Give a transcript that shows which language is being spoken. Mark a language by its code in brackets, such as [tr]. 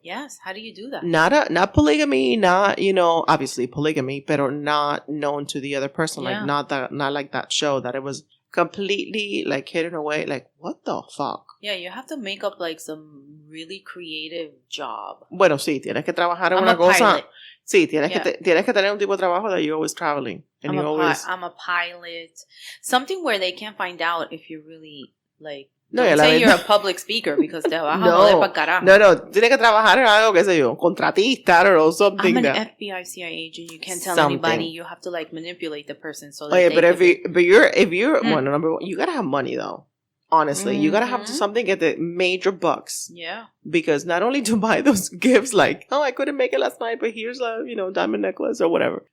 [en] Yes, how do you do that? Not polygamy, not obviously polygamy, but not known to the other person, like not like that show that it was completely like hidden away. Like what the fuck? Yeah, you have to make up like some really creative job. [es] Bueno, sí, tienes que trabajar en una cosa. Sí, tienes que tener un tipo de trabajo [en] that you're always traveling. And I'm a pilot. Something where they can't find out if you're really like. No, don't say you're a public speaker because [es] te vas a joder pa' carajo. No, tienes que trabajar en algo, qué sé yo, contratista [en] or something. I'm an FBI CIA agent. You can't tell anybody. You have to like manipulate the person so that if you're well, number one, you gotta have money though. Honestly, you gotta have something at the major bucks. Yeah. Because not only to buy those gifts, like, oh, I couldn't make it last night, but here's a, diamond necklace or whatever.